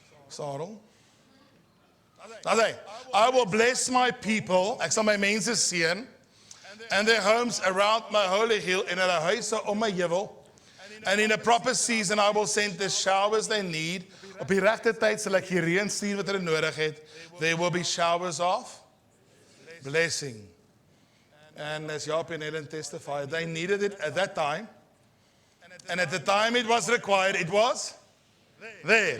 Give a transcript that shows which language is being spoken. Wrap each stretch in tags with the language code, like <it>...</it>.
<en>Sarel. I will bless my people, ek sal my mense seën, and their homes around my holy hill, en hulle huise om my heuwel. And in a proper season I will send the showers they need.</en> <af>Op die regte tyd sal ek die reën stuur wat hulle nodig het.</af> <en>There will be showers of blessing. And as Jaap and Helen testified, they needed it at that time. And at the time it was required, it was there.</en>